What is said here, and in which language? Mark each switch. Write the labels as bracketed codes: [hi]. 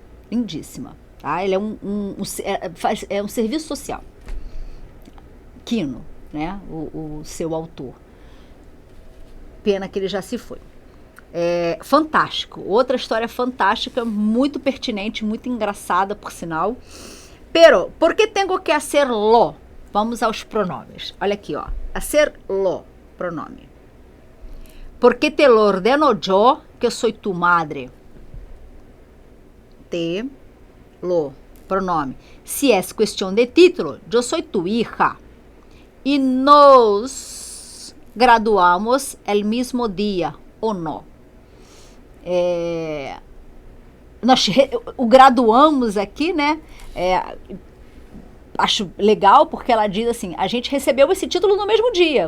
[pt] Lindíssima. Tá? Ele é um serviço social. Quino, né? O seu autor. Pena que ele já se foi. Fantástico. Outra história fantástica, muito pertinente, muito engraçada, por sinal. [es] Pero, ¿por que tengo que hacerlo? [pt] Vamos aos pronomes. Olha aqui, ó. [es] Hacerlo, pronome. Porque te lo ordeno yo, que soy tu madre. Te lo, pronome. Si es cuestión de título, yo soy tu hija. Y nos graduamos el mismo día, [pt] ou não? Nós o graduamos aqui, né? Acho legal porque ela diz assim, a gente recebeu esse título no mesmo dia.